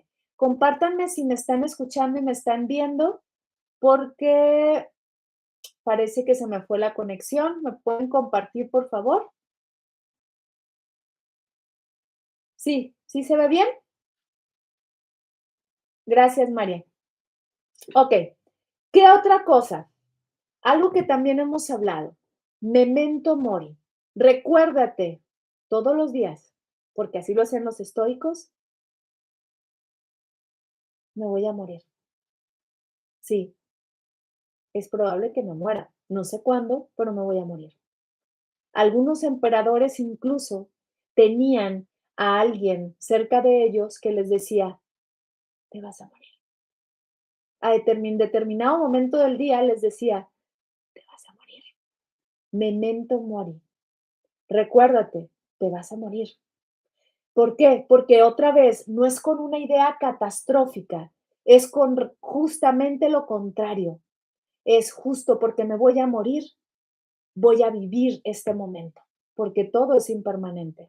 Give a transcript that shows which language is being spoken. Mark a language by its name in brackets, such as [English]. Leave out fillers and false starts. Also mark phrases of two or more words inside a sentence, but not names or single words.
[Spanish] Compártanme si me están escuchando y me están viendo, porque parece que se me fue la conexión. ¿Me pueden compartir, por favor? Sí, ¿sí se ve bien? Gracias, María. Ok, ¿qué otra cosa? Algo que también hemos hablado. [Latin] Memento mori. [Spanish] Recuérdate todos los días, porque así lo hacen los estoicos, me voy a morir. Sí, es probable que me muera. No sé cuándo, pero me voy a morir. Algunos emperadores incluso tenían a alguien cerca de ellos que les decía, te vas a morir. A determinado momento del día les decía, te vas a morir. [Latin] Memento mori. [Spanish] Recuérdate, te vas a morir. ¿Por qué? Porque otra vez no es con una idea catastrófica, es con justamente lo contrario. Es justo porque me voy a morir, voy a vivir este momento, porque todo es impermanente.